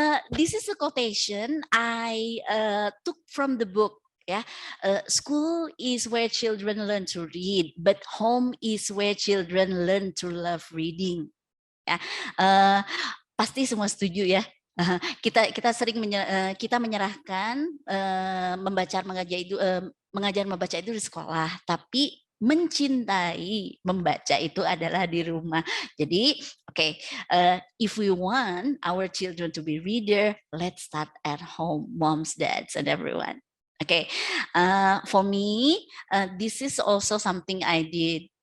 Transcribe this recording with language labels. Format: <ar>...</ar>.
<en>This is a quotation I took from the book. Yeah, school is where children learn to read, but home is where children learn to love reading.</en> <id>Ya, pasti semua setuju ya. Kita sering kita menyerahkan mengajar membaca itu di sekolah, tapi mencintai membaca itu adalah di rumah.</id> <en>Jadi, okay, if we want our children to be reader, let's start at home, moms, dads, and everyone. Okay, for me, this is also something I did.</en>